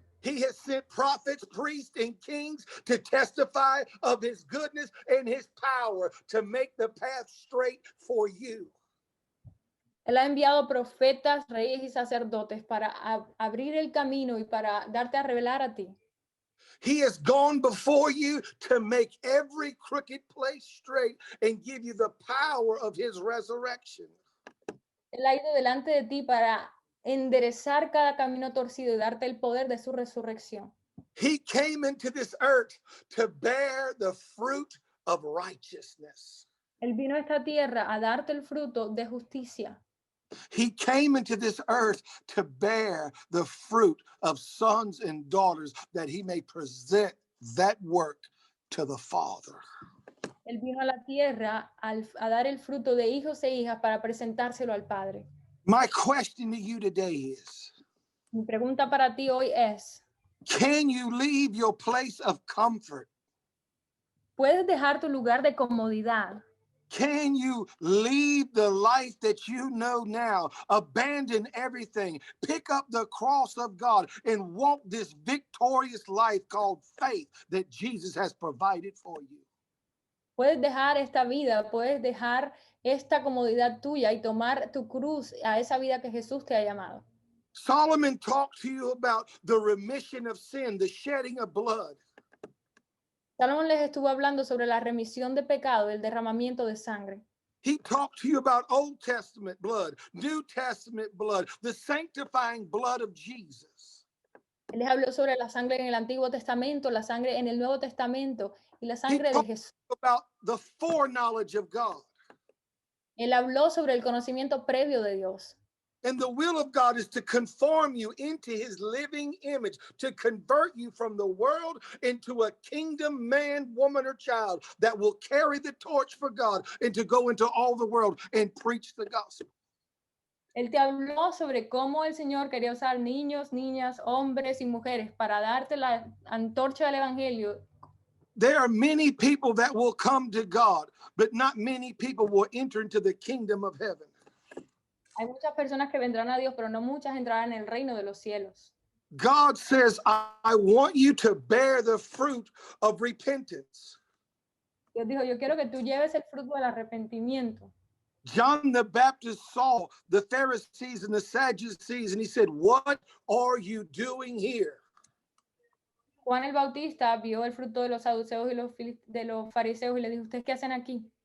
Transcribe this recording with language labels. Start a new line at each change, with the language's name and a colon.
English: He has sent prophets, priests, and kings to testify of his goodness and his power to make the path straight for you.
Spanish: Él ha enviado profetas, reyes y sacerdotes para abrir el camino y para darte a revelar a ti.
English: He has gone before you to make every crooked place straight and give you the power of his resurrection.
Spanish: Él ha ido delante de ti para enderezar cada camino torcido y darte el poder de su resurrección.
English: He came into this earth to bear the fruit of righteousness.
Spanish: Él vino a esta tierra a darte el fruto de justicia.
English: He came into this earth to bear the fruit of sons and daughters that he may present that work to the Father.
Spanish: Él vino a la tierra a dar el fruto de hijos e hijas para presentárselo al Padre.
English: My question to you today is,
Spanish: Mi pregunta para ti hoy es,
English: can you leave your place of comfort?
Spanish: ¿puedes dejar tu lugar de comodidad?
English: Can you leave the life that you know now, abandon everything, pick up the cross of God, and walk this victorious life called faith that Jesus has provided for you?
Spanish: Puedes dejar esta vida, puedes dejar esta comodidad tuya y tomar tu cruz a esa vida que Jesús te ha llamado.
English: Solomon talked to you about the remission of sin, the shedding of blood.
Spanish: Salomón les estuvo hablando sobre la remisión de pecado, el derramamiento de sangre.
English: He talked to you about Old Testament blood, New Testament blood, the sanctifying blood of Jesus.
Spanish: Él les habló sobre la sangre en el Antiguo Testamento, la sangre en el Nuevo Testamento y la
English: He
Spanish: sangre de
English: talked
Spanish: Jesús.
English: about the foreknowledge of God.
Spanish: Él habló sobre el conocimiento previo de Dios.
English: And the will of God is to conform you into his living image, to convert you from the world into a kingdom man, woman, or child that will carry the torch for God and to go into all the world and preach the gospel.
Spanish: Él te habló sobre cómo el Señor quería usar niños, niñas, hombres y mujeres para darte la antorcha del Evangelio.
English: There are many people that will come to God, but not many people will enter into the kingdom of heaven.
Spanish: Hay muchas personas que vendrán a Dios, pero no muchas entrarán en el reino de los cielos.
English: God says, I want you to bear the fruit of repentance.
Spanish: Dios dijo, yo quiero que tú lleves el fruto del arrepentimiento.
English: John the Baptist saw the Pharisees and the Sadducees, and he said, what are you doing here?
Spanish: Juan el Bautista vio el fruto de los saduceos y de los fariseos y le dijo, ¿ustedes qué hacen aquí?